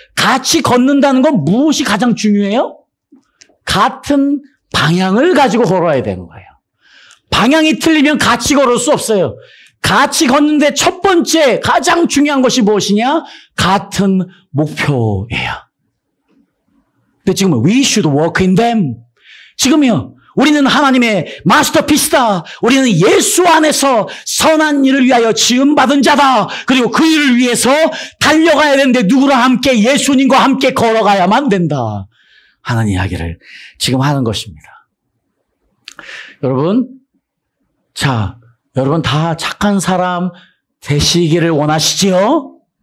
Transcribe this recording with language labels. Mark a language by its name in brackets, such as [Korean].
[Korean] 같이 걷는다는 건 무엇이 가장 중요해요? 같은 방향을 가지고 걸어야 되는 거예요. 방향이 틀리면 같이 걸을 수 없어요. 같이 걷는데 첫 번째 가장 중요한 것이 무엇이냐? 같은 목표예요. 근데 지금 [English] we should walk in them. [Korean] 지금요. 우리는 하나님의 마스터피스다. 우리는 예수 안에서 선한 일을 위하여 지음받은 자다. 그리고 그 일을 위해서 달려가야 되는데 누구랑 함께 예수님과 함께 걸어가야만 된다. 하는 이야기를 지금 하는 것입니다. 여러분, 자, 여러분 다 착한 사람 되시기를 원하시지요?